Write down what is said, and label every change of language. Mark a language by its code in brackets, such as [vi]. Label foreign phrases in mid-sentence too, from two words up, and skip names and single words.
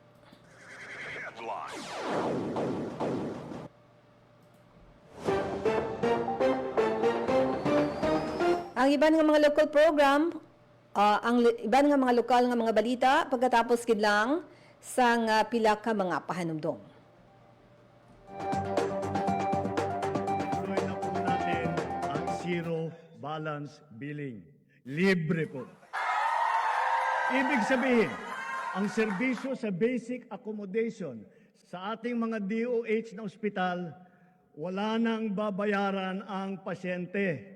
[hil] Ang iban nga mga local program, iban nga mga lokal nga mga balita pagkatapos kidlang sang pila ka mga pahanumdom. [tl] Tuloy na po natin ang [en] zero balance billing. [tl] Libre po. Ibig sabihin, ang serbisyo sa [en] basic accommodation [tl] sa ating mga DOH na ospital, wala nang babayaran ang pasyente.